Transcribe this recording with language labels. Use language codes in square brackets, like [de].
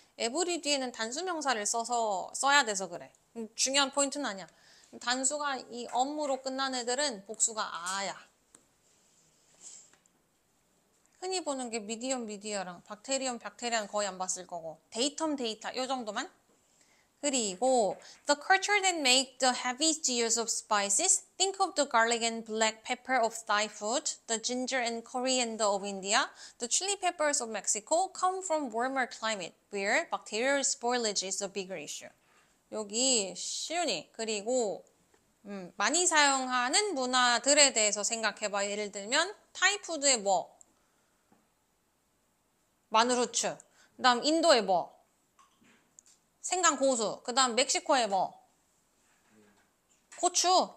[ko] 에브리 뒤에는 단수 명사를 써야 돼서 그래. 중요한 포인트는 아니야. 단수가 이 엄으로 끝난 애들은 복수가 아야. 흔히 보는 게 미디엄 미디어랑 박테리엄 박테리아는 거의 안 봤을 거고 데이텀 데이터 요 정도만. [en] 그리고 the culture that make the heaviest use of spices, think of the garlic and black pepper of Thai food, the ginger and coriander of India, the chili peppers of Mexico come from warmer climate where bacterial spoilage is a bigger issue. [ko] 여기 시윤이 그리고 많이 사용하는 문화들에 대해서 생각해봐. 예를 들면 타이 푸드에 뭐? 마늘 후추. 그 다음 인도에 뭐? 생강 고수. 그 다음 멕시코에 뭐? 고추.